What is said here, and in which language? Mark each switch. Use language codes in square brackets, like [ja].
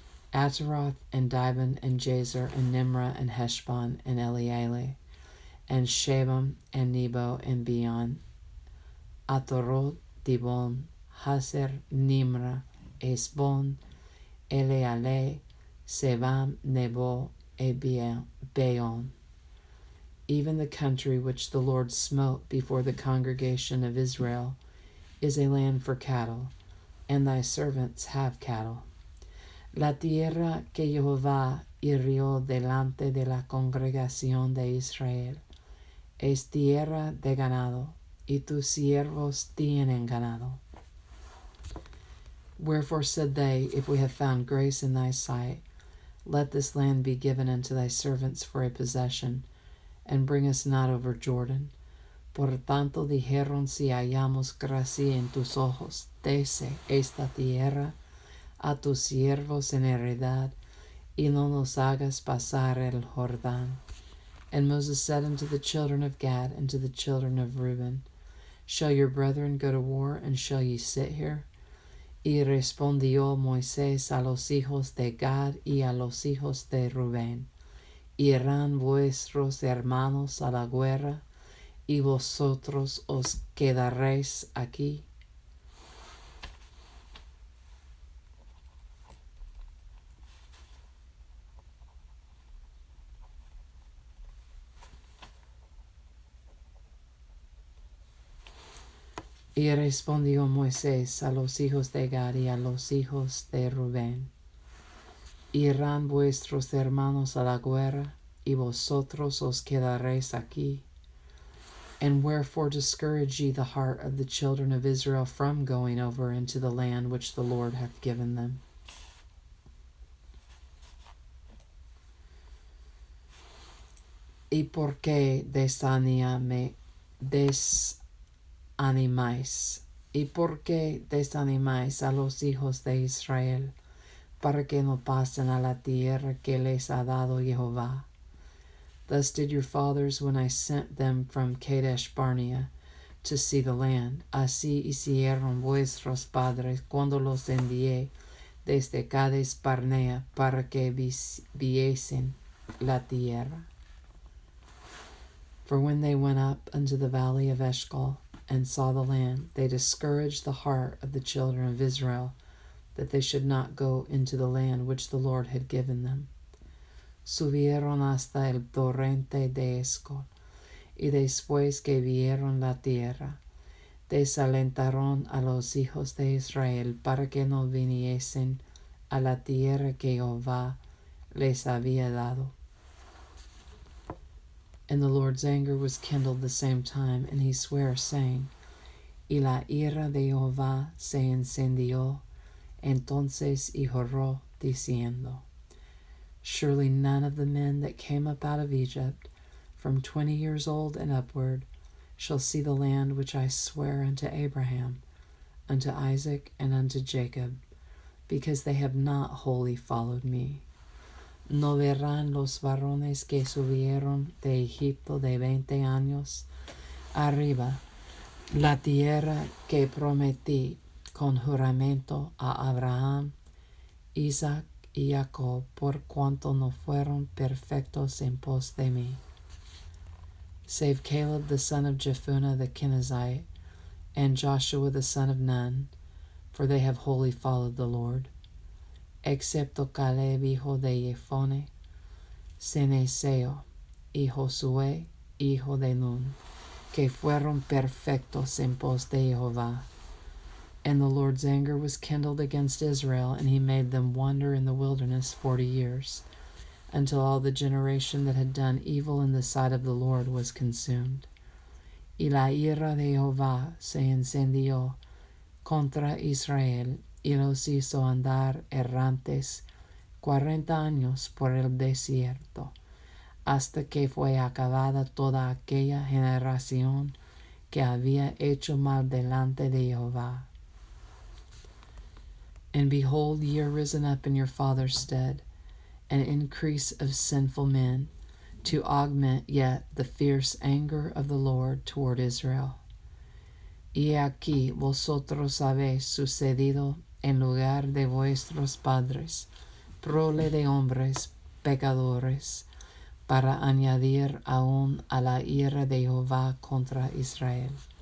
[en] Ataroth and Dibon and Jazer and Nimrah and Heshbon and Eleale and Shebam and Nebo and Beon, Ataroth, Dibon, Hazer, Nimrah, Esbon, Eleale, Sebam, Nebo, Beon, even the country which the Lord smote before the congregation of Israel, is a land for cattle, and thy servants have cattle. [es] La tierra que Jehová hirió delante de la congregación de Israel es tierra de ganado, y tus siervos tienen ganado. [en] Wherefore said they, If we have found grace in thy sight, let this land be given unto thy servants for a possession, and bring us not over Jordan. [es] Por tanto dijeron, Si hallamos gracia en tus ojos, dese esta tierra a tus siervos en heredad, y no nos hagas pasar el Jordán. [en] And Moses said unto the children of Gad and to the children of Reuben, Shall your brethren go to war, and shall ye sit here? [es] Y respondió Moisés a los hijos de Gad y a los hijos de Rubén, Irán vuestros hermanos a la guerra, y vosotros os quedaréis aquí. Y respondió Moisés a los hijos de Gad y a los hijos de Rubén, Irán vuestros hermanos a la guerra, y vosotros os quedaréis aquí. [en] And wherefore discourage ye the heart of the children of Israel from going over into the land which the Lord hath given them? [es] ¿Y por qué desanimáis? ¿Y por qué desanimáis a los hijos de Israel, para que no pasen a la tierra que les ha dado Jehová? [en] Thus did your fathers when I sent them from Kadesh Barnea to see the land. [es] Así hicieron vuestros padres cuando los envié desde Kadesh Barnea para que viesen la tierra. [en] For when they went up unto the valley of Eshcol and saw the land, they discouraged the heart of the children of Israel, that they should not go into the land which the Lord had given them. [es] Subieron hasta el torrente de Eshcol, y después que vieron la tierra, desalentaron a los hijos de Israel para que no viniesen a la tierra que Jehová les había dado. [en] And the Lord's anger was kindled the same time, and he sware, saying, [es] Y la ira de Jehová se encendió, entonces y juró, diciendo, [en] Surely none of the men that came up out of Egypt, from 20 years old and upward, shall see the land which I swear unto Abraham, unto Isaac, and unto Jacob, because they have not wholly followed me. [es] No verán los varones que subieron de Egipto de 20 años arriba, la tierra que prometí con juramento a Abraham, Isaac y Jacob, por cuanto no fueron perfectos en pos de mí. [en] Save Caleb the son of Jephunneh the Kenizzite, and Joshua the son of Nun, for they have wholly followed the Lord. [es] Excepto Caleb hijo de Jephunneh, Ceneseo, y Josué hijo de Nun, que fueron perfectos en pos de Jehová. [en] And the Lord's anger was kindled against Israel, and he made them wander in the wilderness 40 years, until all the generation that had done evil in the sight of the Lord was consumed. [es] Y la ira de Jehová se encendió contra Israel, y los hizo andar errantes 40 años por el desierto, hasta que fue acabada toda aquella generación que había hecho mal delante de Jehová. [en] And behold, ye are risen up in your father's stead, an increase of sinful men, to augment yet the fierce anger of the Lord toward Israel. [es] Y aquí vosotros habéis sucedido en lugar de vuestros padres, prole de hombres pecadores, para añadir aún a la ira de Jehová contra Israel.